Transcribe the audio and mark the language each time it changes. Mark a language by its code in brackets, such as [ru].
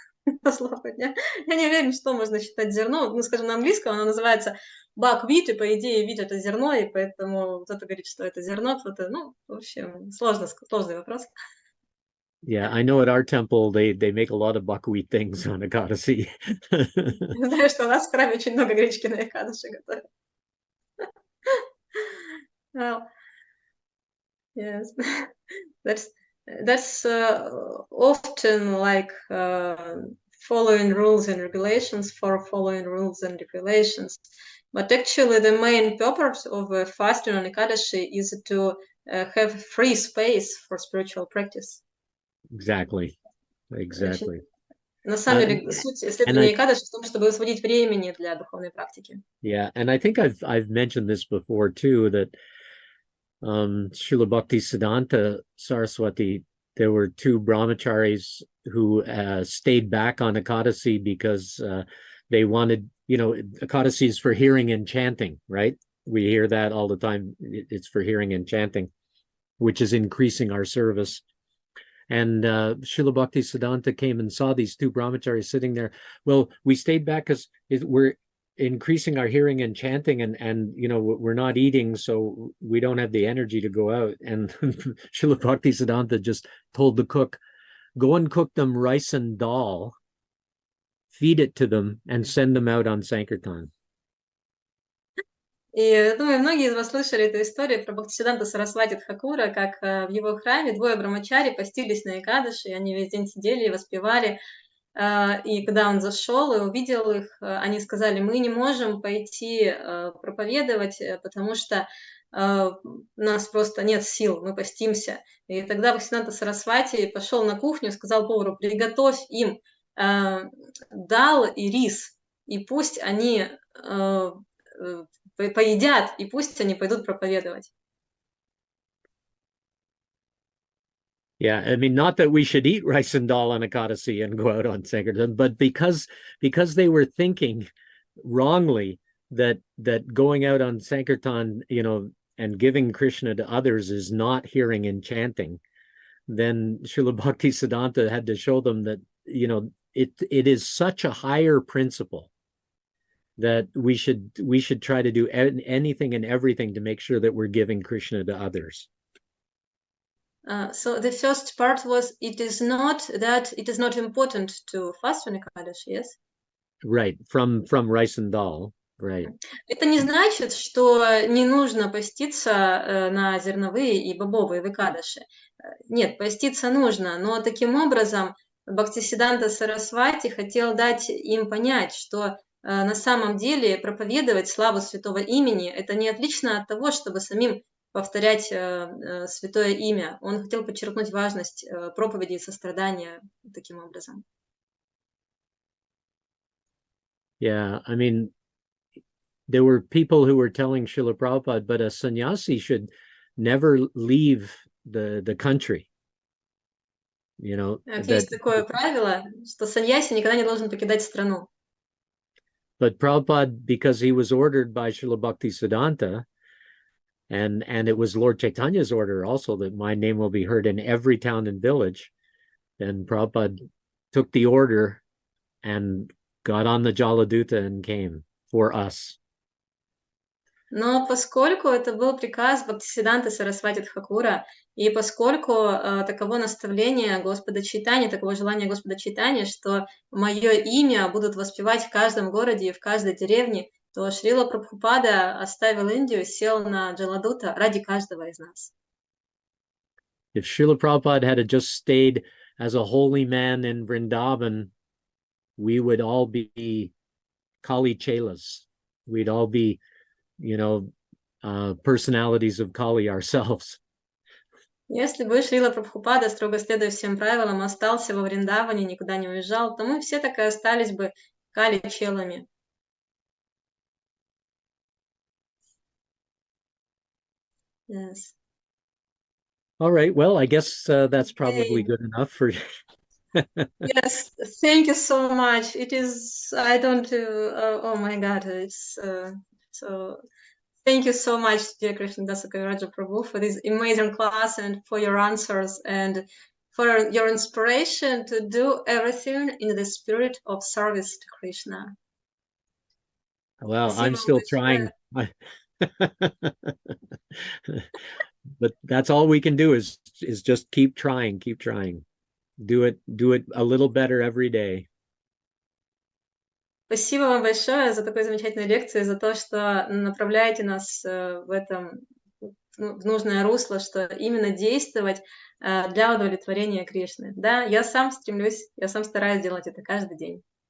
[ru] Я не уверен, что можно считать зерно. Ну, скажем, на английском оно называется buckwheat, и, по идее, вид — это зерно, и поэтому кто-то говорит, что это зерно, кто-то... Ну, в общем, сложный вопрос. [en] Yeah, I know at our temple they make a lot of buckwheat things on Ekadasi. [ru] Знаю, что у нас в храме очень много гречки на Экадаши готовят. [en] Well, yes, that's often like following rules and regulations for following rules and regulations. But actually, the main purpose of fasting on Ekadashi is to have free space for spiritual practice. Exactly. [ru] На самом деле, суть исследования Экадаши в том, чтобы освободить времени для духовной практики. [en] Yeah, and I think I've mentioned this before too, that Srila Bhaktisiddhanta Saraswati, there were two brahmacharis who stayed back on Ekadasi because they wanted, you know, Ekadasi is for hearing and chanting, right? We hear that all the time. It's for hearing and chanting, which is increasing our service. And Srila Bhaktisiddhanta came and saw these two brahmacharis sitting there. Well, we stayed back because we're increasing our hearing and chanting, and you know, we're not eating, so we don't have the energy to go out. And Srila Bhaktisiddhanta just told the cook, go and cook them rice and dal, feed it to them, and send them out on Sankirtan. [ru] И думаю, многие из вас слышали эту историю про Бхактисиддханта Сарасвати Тхакура, как в его храме двое брамачари постились на Экадаши, и они весь день сидели и воспевали. И когда он зашел и увидел их, они сказали, мы не можем пойти проповедовать, потому что у нас просто нет сил, мы постимся. И тогда Бхактисиддханта Сарасвати пошел на кухню, сказал повару, приготовь им дал и рис, и пусть они поедят, и пусть они пойдут проповедовать. [en] Yeah, I mean, not that we should eat rice and dal on Ekadasi and go out on Sankirtan, but because they were thinking wrongly that going out on Sankirtan, you know, and giving Krishna to others is not hearing and chanting, then Srila Bhaktisiddhanta had to show them that, you know, it is such a higher principle that we should try to do anything and everything to make sure that we're giving Krishna to others. So the first part was, it is not important to fast on Ekadashi, yes? Right, from rice and dal, right. [ru] Это не значит, что не нужно поститься на зерновые и бобовые в Экадаши. Нет, поститься нужно, но таким образом Бхактисиддханта Сарасвати хотел дать им понять, что на самом деле проповедовать славу святого имени — это не отлично от того, чтобы самим повторять святое имя. Он хотел подчеркнуть важность проповеди и сострадания таким образом. [en] Yeah, I mean, there were people who were telling Srila Prabhupada, but a sannyasi should never leave the country. You know, [ru] есть такое правило, что саньяси никогда не должен покидать страну. [en] But Prabhupada, because he was ordered by Srila Bhaktisiddhanta, and it was Lord Chaitanya's order also that my name will be heard in every town and village, then Prabhupada took the order and got on the Jaladuta and came for us. [ru] Но поскольку это был приказ Бхактисиддханты Сарасвати Тхакура, и поскольку таково наставление Господа Чайтаньи, таково желание Господа Чайтаньи, что мое имя будут воспевать в каждом городе и в каждой деревне, то Шрила Прабхупада оставил Индию, сел на Джаладута ради каждого из нас. [en] If Srila Prabhupada had just stayed as a holy man in Vrindavan, we would all be Kali Chelas. We'd all be, you know, personalities of Kali ourselves. [ru] Если бы Шрила Прабхупада, строго следуя всем правилам, остался во Вриндаване, никуда не уезжал, то мы все так и остались бы Кали-челами. [en] Yes. All right. Well, I guess that's probably good enough for. Yes, thank you so much. It is, I don't, oh my God, it's so, thank you so much, dear Krishnadas Kaviraja Prabhu, for this amazing class and for your answers and for your inspiration to do everything in the spirit of service to Krishna. Well, [ru] Спасибо [en] I'm still [ru] большое. [en] trying. But that's all we can do is just keep trying. Do it a little better every day. [ru] Спасибо вам большое за такую замечательную лекцию, за то, что направляете нас в этом, в нужное русло, что именно действовать для удовлетворения Кришны. Да, я сам стремлюсь, я сам стараюсь делать это каждый день.